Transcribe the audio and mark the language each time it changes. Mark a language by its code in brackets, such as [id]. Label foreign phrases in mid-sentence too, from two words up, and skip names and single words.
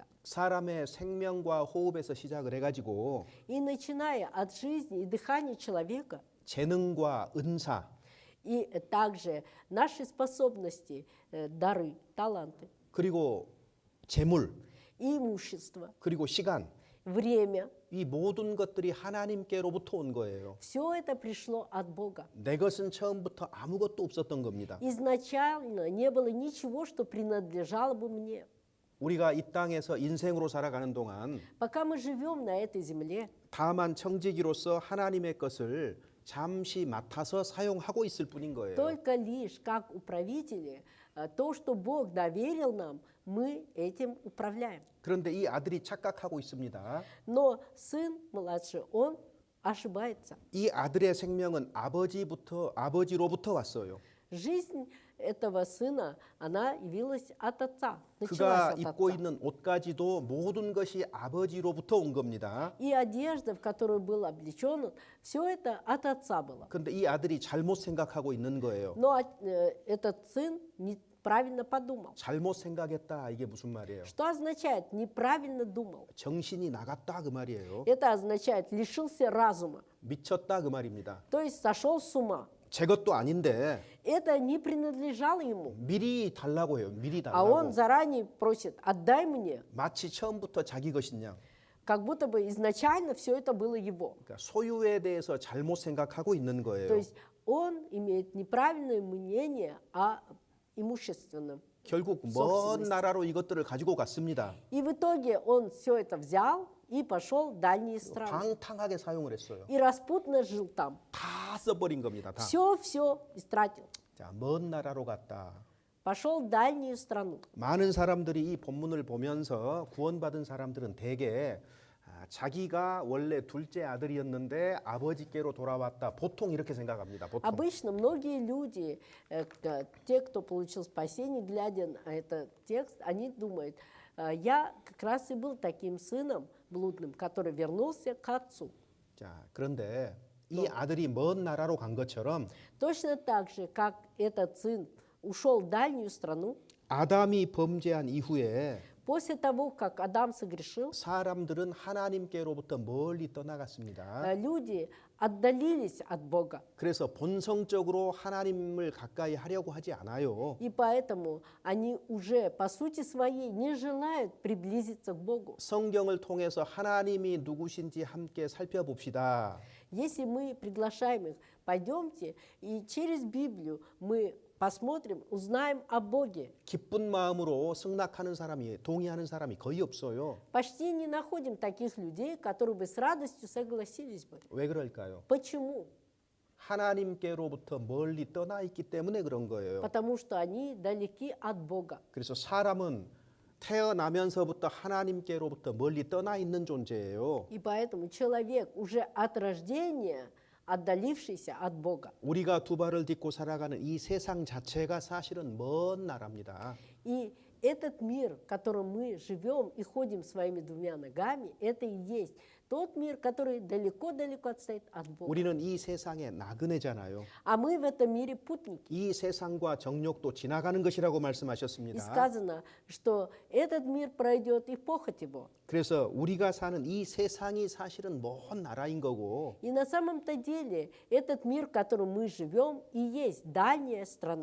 [ko] 사람의 생명과 호흡에서 시작을 해가지고 [ru] И начиная от жизни и дыхания человека, [ko] 재능과 은사, [ru] и также наши способности, дары, таланты, [ko] 그리고 재물, [ru] и имущество, [ko] 그리고 시간, [ru] время, [ko] 이 모든 것들이 하나님께로부터 온 거예요. [ru] все это пришло от Бога. [ko] 내 것은 처음부터 아무것도 없었던 겁니다. [ru] Изначально не было ничего, что принадлежало бы мне. [ko] 우리가 이 땅에서 인생으로 살아가는 동안 [ru] Пока мы живем на этой земле, [ko] 다만 청지기로서 하나님의 것을 잠시 맡아서 사용하고 있을 뿐인 거예요. [ru] только лишь как управители, то, что Бог доверил нам, мы этим управляем. [ko] 그런데 이 아들이 착각하고 있습니다. [ru] Но сын младший, он ошибается. [ko] 이 아들의 생명은 아버지로부터 왔어요. [ru] Жизнь этого сына, она явилась от отца, [ko] 그가 [ru] началась от [ko] 입고 [ru] отца. [ko] 있는 옷까지도 모든 것이 아버지로부터 온 겁니다. [ru] И одежда, в которую был облечен, все это от отца было. [ko] 그런데 이 아들이 잘못 생각하고 있는 거예요. [ru] Но этот сын неправильно подумал. [ko] 잘못 생각했다 이게 무슨 말이에요? [ru] Что означает неправильно думал? [ko] 정신이 나갔다 그 말이에요. [ru] Это означает лишился разума, [ko] 미쳤다 그 말입니다. [ru] то есть сошел с ума. [ko] 제 것도 아닌데 [ru] Это не принадлежало ему. [ko] 미리 달라고 해요. 미리 [ru] А он [ko] 달라고. [ru] заранее просит, отдай мне, [ko] 마치 처음부터 자기 것이냐. [ru] как будто бы изначально все это было его. [ko] 그러니까 소유에 대해서 잘못 생각하고 있는 [ru] То [ko] 거예요. [ru] есть он имеет неправильное мнение о имущественном. [ko] 결국 먼 [ru] собственности. [ko] 나라로 이것들을 가지고 갔습니다. [ru] И в итоге он все это взял и пошел в дальние страны. [ko] 방탕하게 사용을 했어요. [ru] И распутно жил там. [ko] 다 써버린 겁니다. 다. [ru] Все истратил. [ko] 자, 먼 나라로 갔다. [ru] Пошел в дальнюю страну. [ko] 많은 사람들이 이 본문을 보면서 구원받은 사람들은 대개 자기가 원래 둘째 아들이었는데 아버지께로 돌아왔다. 보통 이렇게 생각합니다. 보통. [ru] Обычно многие люди, те, кто получил спасение, глядя на этот текст, они думают, я как раз и был таким сыном блудным, который вернулся к отцу. [ko] 자, 그런데 이 아들이 먼 나라로 간 것처럼 [ru] Точно так же, как этот сын ушел в дальнюю страну, [ko] 아담이 범죄한 이후에 [ru] после того, как Адам согрешил, [ko] 사람들은 하나님께로부터 멀리 떠나갔습니다. [ru] люди отдалились от Бога. [ko] 그래서 본성적으로 하나님을 가까이 하려고 하지 않아요. [ru] И поэтому они уже по сути своей не желают приблизиться к Богу. [ko] 성경을 통해서 하나님이 누구신지 함께 살펴봅시다. [ru] Если мы приглашаем их, пойдемте, и через Библию мы посмотрим, узнаем о Боге. [ko] 기쁜 마음으로 승낙하는 사람이 동의하는 사람이 거의 없어요. [ru] Почти не находим таких людей, которые бы с радостью согласились бы. [ko] 왜 그럴까요? [ru] Почему? [ko] 하나님께로부터 멀리 떠나 있기 때문에 그런 거예요. [ru] Потому что они далеки от Бога. [ko] 그래서 사람은 태어나면서부터 하나님께로부터 멀리 떠나 있는 존재예요. [ru] И поэтому человек уже от рождения отдалившийся от Бога. [ko] 우리가 두 발을 딛고 살아가는 이 세상 자체가 사실은 먼 나라입니다. [ru] И этот мир, в котором мы живем и ходим своими двумя ногами, это и есть тот мир, который далеко-далеко отстоит от Бога. [ko] 우리는 이 세상의 나그네잖아요. [ru] А мы в этом мире путники. [ko] 이 세상과 정욕도 지나가는 것이라고 [ru] И [ko] 말씀하셨습니다. [ru] сказано, что этот мир пройдет и похоть его. [ko] 그래서 우리가 사는 이 세상이 사실은 먼 나라인 거고 [ru] И на самом-то деле этот мир, в котором мы живем, и есть дальняя страна.